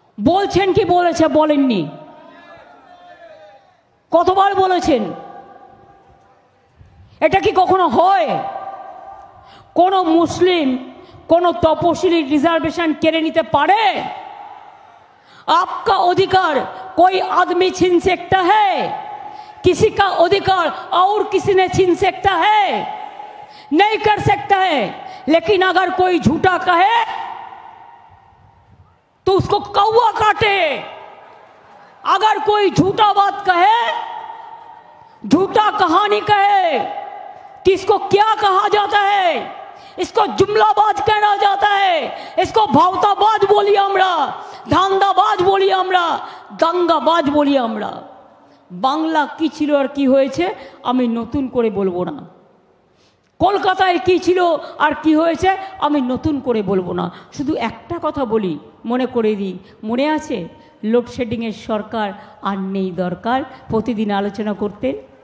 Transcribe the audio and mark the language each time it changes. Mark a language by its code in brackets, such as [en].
[bn] বলছেন কি বলেছে? বলেননি? কতবার বলেছেন? এটা কি কখনো হয়? কোন মুসলিম কোন তপশিলির রিজার্ভেশন কেড়ে নিতে পারে? [hi] आपका अधिकार कोई आदमी छीन सकता है, किसी का अधिकार और किसी ने छीन सकता है? नहीं कर सकता है। लेकिन अगर कोई झूठा कहे तो उसको कौवा काटे। अगर कोई झूठा बात कहे, झूठा कहानी कहे, तो इसको क्या कहा जाता है? इसको जुमलाबाज कहना जाता है, इसको भावताबाज बोली [bn] আমরা, ধান্দাবাজ বলি আমরা, দাঙ্গাবাজ বলি আমরা। বাংলা কি ছিল আর কি হয়েছে আমি নতুন করে বলবো না, কলকাতায় কি ছিল আর কি হয়েছে আমি নতুন করে বলবো না। শুধু একটা কথা বলি, মনে করে দিই, মনে আছে লোডশেডিংয়ের সরকার আর নেই দরকার, প্রতিদিন আলোচনা করতেন।